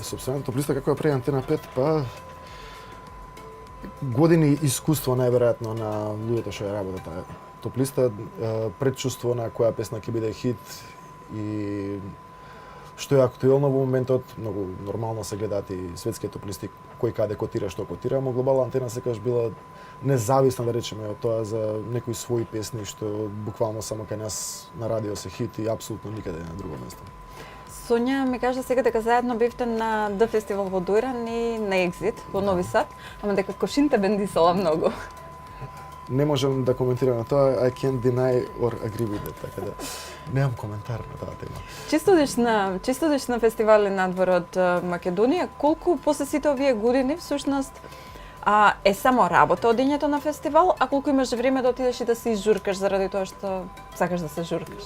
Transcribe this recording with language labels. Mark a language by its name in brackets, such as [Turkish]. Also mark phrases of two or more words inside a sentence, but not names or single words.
[Macedonian] Собствената топ-листа како ја прави Антена 5, па години искуство најверојатно на луѓето што ја работат таа топ-листа, предчувство на која песна ќе биде хит и што е актуелно во моментот, многу нормално се гледаат и светските топ-листи кој каде котира, што котира, но глобална Антена секогаш била независна, да речеме, од тоа за некои своји песни што буквално само кај нас на радио се хит и апсолутно никаде на друго место. Сонја ми кажа сега дека заедно бевте на Д фестивал во Дојран и на Екзит во Нови Сад, ама дека кошините бендисала многу. Не можам да коментирам на тоа, [English] I can't deny or agree with it, [Macedonian] така да немам коментар на таа тема. Често одиш на фестивали надвор од Македонија, колку после сите овие години всушност е само работа одењето на фестивал, а колку имаш време да отидеш и да се изжуркаш заради тоа што сакаш да се журкаш?